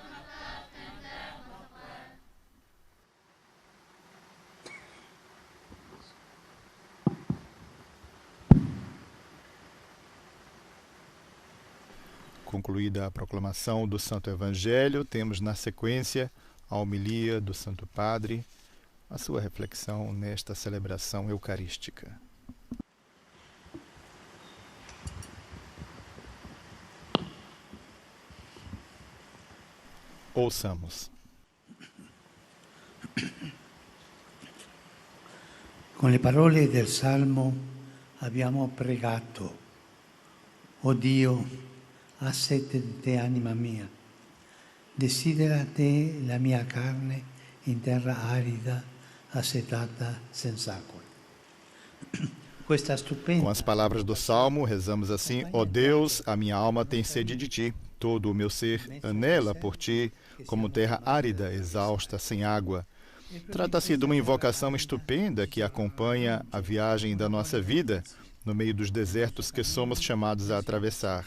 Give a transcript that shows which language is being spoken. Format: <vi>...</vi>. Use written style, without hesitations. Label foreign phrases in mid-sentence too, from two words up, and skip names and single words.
<pt>Concluída a proclamação do Santo Evangelho, temos na sequência a homilia do Santo Padre, a sua reflexão nesta celebração eucarística. Ouçamos.</pt> <it>Con le parole del Salmo abbiamo pregato: O Dio, ha sete di te, anima mia, desidera te la mia carne in terra arida, assetata senza acqua.</it> <pt>Com as palavras do Salmo, rezamos assim: ó Deus, a minha alma tem sede de ti, todo o meu ser anela por ti, como terra árida, exausta, sem água. Trata-se de uma invocação estupenda que acompanha a viagem da nossa vida, no meio dos desertos que somos chamados a atravessar.</pt>